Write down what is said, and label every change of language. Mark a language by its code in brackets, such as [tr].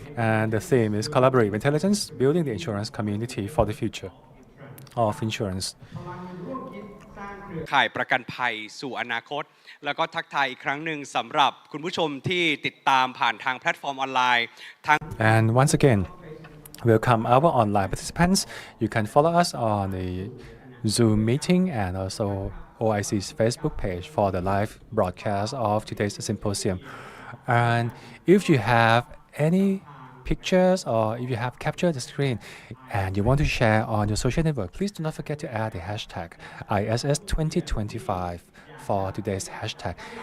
[en] And the theme is Collaborative Intelligence, Building the Insurance Community for the Future of Insurance. [th] ข่ายประกันภัยสู่อนาคตแล้วก็ทักทายอีกครั้งหนึ่งสำหรับคุณผู้ชมที่ติดตามผ่านทางแพลตฟอร์มออนไลน์ทั้ง [en] And once again, welcome our online participants. You can follow us on the Zoom meeting and also OIC's Facebook page for the live broadcast of today's symposium. And if you have any pictures or if you have captured the screen and you want to share on your social network, please do not forget to add the hashtag ISS2025 for today's hashtag.